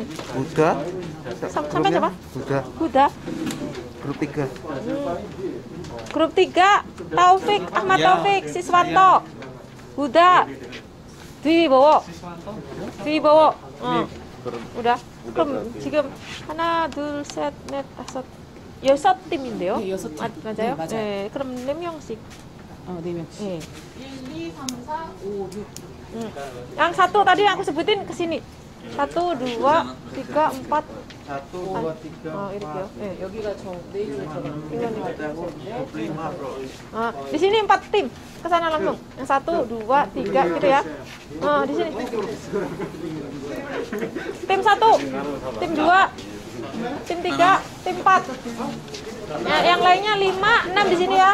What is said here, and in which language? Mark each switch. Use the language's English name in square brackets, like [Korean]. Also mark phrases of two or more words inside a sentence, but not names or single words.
[Indonesian] Huda. Sampai siapa? Huda. Grup 3. Grup 3 Taufik, Ahmad Taufik, Siswanto, Huda, Dibawa. Dibawa. Udah. [Korean] 그럼 지금 하나, 둘, 셋, 넷, 다섯, 여섯 팀인데요? 네, 여섯 팀. 맞아요? 네, 맞아요. 네, 그럼 4명씩. 4명씩. 네. 1, 2, 3, 4, 5, 6. [Indonesian] Yang satu tadi yang aku sebutin ke sini. 1, 2, 3, 4. 1, 2, 3, [Korean] Oh, 이렇게요. 네. 여기가 저 네이밍에 들어가는 [Indonesian] Di sini 4 tim. Ke sana langsung. Yang 1, 2, 3 gitu ya. Di sini. Tim 1, tim 2, tim 3, tim 4. Yang lainnya 5, 6 di sini ya.